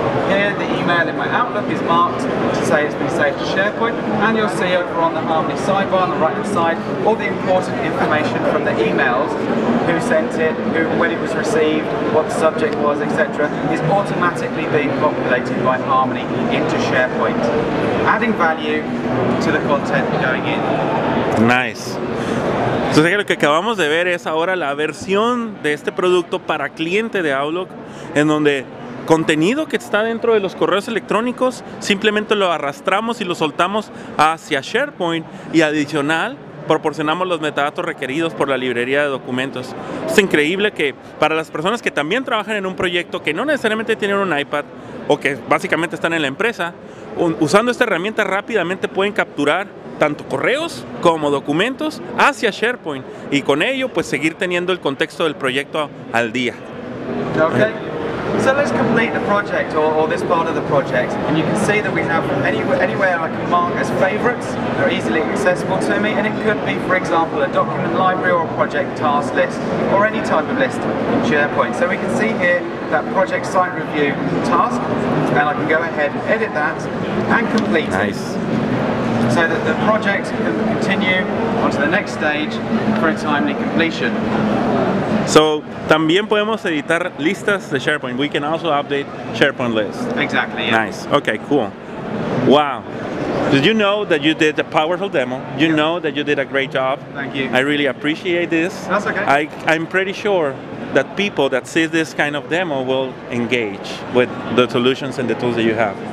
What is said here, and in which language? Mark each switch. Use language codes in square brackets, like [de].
[en] Here, the email in my Outlook is marked to say it's been saved to SharePoint, and you'll see over on the Harmony sidebar on the right-hand side all the important information from the emails, who sent it, when it was received, what the subject was, etc. is automatically being populated by Harmony into SharePoint, adding value to the content going in. Nice. [es] Entonces lo que acabamos de ver es ahora la versión de este producto para cliente de Outlook, en donde contenido que está dentro de los correos electrónicos simplemente lo arrastramos y lo soltamos hacia SharePoint, y adicional proporcionamos los metadatos requeridos por la librería de documentos. Es increíble que para las personas que también trabajan en un proyecto que no necesariamente tienen un iPad o que básicamente están en la empresa, usando esta herramienta rápidamente pueden capturar tanto correos como documentos hacia SharePoint, y con ello pues seguir teniendo el contexto del proyecto al día. [en] Okay. So let's complete the project, or this part of the project, and you can see that we have anywhere I can mark as favorites. They're easily accessible to me, and it could be, for example, a document library or a project task list, or any type of list in SharePoint. So we can see here that project site review task, and I can go ahead and edit that and complete it. So that the project can continue on to the next stage for a timely completion. [es] So, también podemos editar listas de SharePoint. [en] We can also update SharePoint lists. Exactly, yeah. Nice. Okay, cool. Wow. Did you know that you did a powerful demo? You know that you did a great job. Thank you. I really appreciate this. That's okay. I'm pretty sure that people that see this kind of demo will engage with the solutions and the tools that you have.